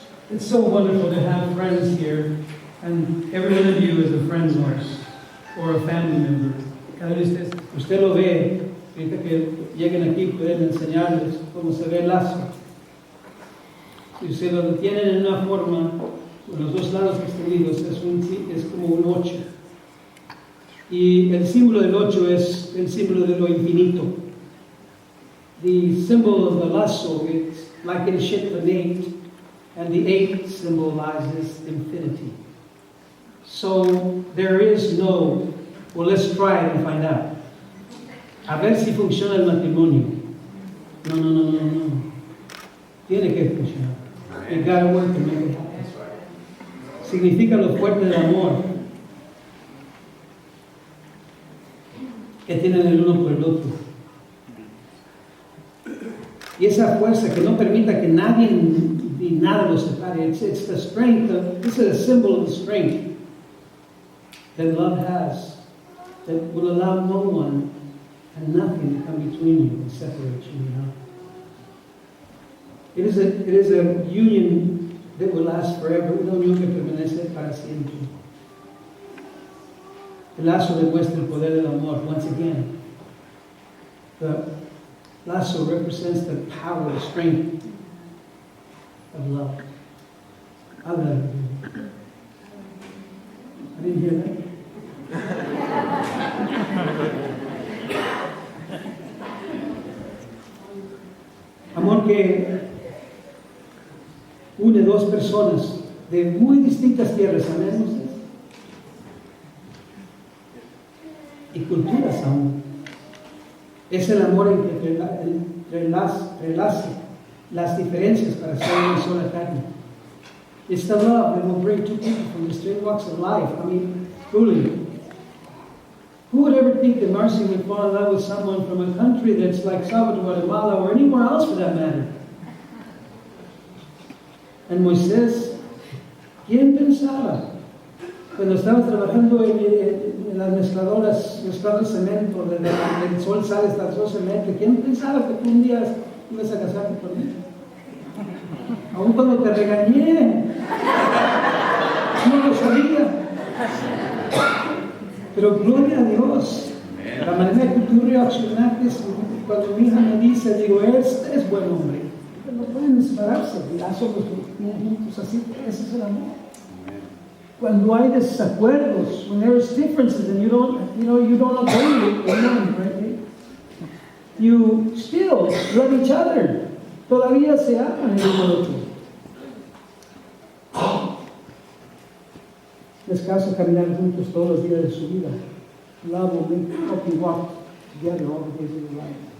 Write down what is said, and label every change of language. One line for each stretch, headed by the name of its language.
English: It's so wonderful to have friends here, and every one of you is a friend of ours. or a family member.
Spanish: Cada vez usted lo ve, ahorita que lleguen aquí pueden enseñarles cómo se ve el lazo. Si usted lo tienen en una forma, con los dos lados extendidos, es como un 8. Y el símbolo del 8 es el símbolo de lo infinito.
English: The symbol of the lasso is like in shape of an 8, and the 8 symbolizes infinity. So there is no, well, let's try it and find out.
Spanish: A ver si funciona el matrimonio. No. Tiene que funcionar.
English: It gotta work to make it happen.
Spanish: Significa lo fuerte del amor que tienen el uno por el otro. Y esa fuerza que no permita que nadie ni nada los separe.
English: It's the strength this is a symbol of the strength that love has, that will allow no one and nothing to come between you and separate you, you know. It is a union that will last forever,
Spanish: una unión que permanece para siempre. El lazo demuestra el poder del amor.
English: Once again, the lasso represents the power, the strength of love. I love you. I didn't hear that.
Spanish: Amor que une dos personas de muy distintas tierras, amén, ustedes, y culturas aún. Es el amor en que entrelace las diferencias para ser una sola carne.
English: It's the love that will bring two people from distinct walks of life. I mean, truly, who would ever think that Marcy would fall in love with someone from a country that's like Salvador, Guatemala, or anywhere else for that matter?
Spanish: And Moisés, ¿quién pensaba? Cuando estaba trabajando en las mezcladoras, mezclando cemento, del sol sale hasta el sol cemento, ¿quién pensaba que tú un día ibas a casarte conmigo? Aún cuando te regañé, no lo sabía. Pero gloria a Dios, la manera que tú reaccionaste cuando mi hija me dice, digo, este es buen hombre. No pueden separarse, ya somos juntos así, ese es el amor. Cuando hay desacuerdos,
English: when there's differences and you don't agree with one, right? You still love each other.
Spanish: Todavía se aman el uno al otro. Les caso caminar juntos todos los días de su vida.
English: Love will help you walk together all the days of your life.